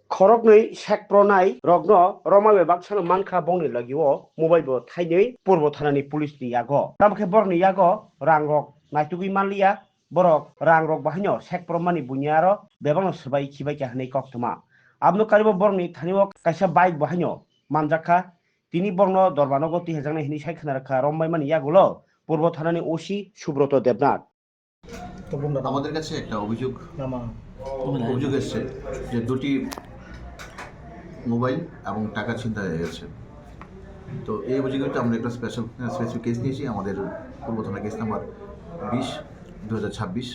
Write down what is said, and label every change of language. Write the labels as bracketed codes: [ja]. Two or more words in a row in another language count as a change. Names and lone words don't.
[trp] Khoroknoi sekpronai rogno romai baksano mankha bongni lagio mobile bo thainei purbo thanani police ni yago tamkhe borni yago rangrok naitugui manliya borok rangrok bahaino sekpromani bunyaro bebangno sbai khibai kahnei koktoma abno karibo borni thanio kaisa bike bahaino manjakha tini borno dorbanogo 3000 hini saikkhana rakha rombai mani yagulo purbo thanani osi Subroto Debnath [bn] আমাদের কাছে একটা অভিযোগ এসছে যে দুটি মোবাইল এবং টাকা ছিনতাই হয়ে গেছে। তো এই অভিযোগটা আমরা একটা [en] specific case [bn] নিয়েছি, আমাদের পূর্ব থানা [en] case number [bn] 20/2026।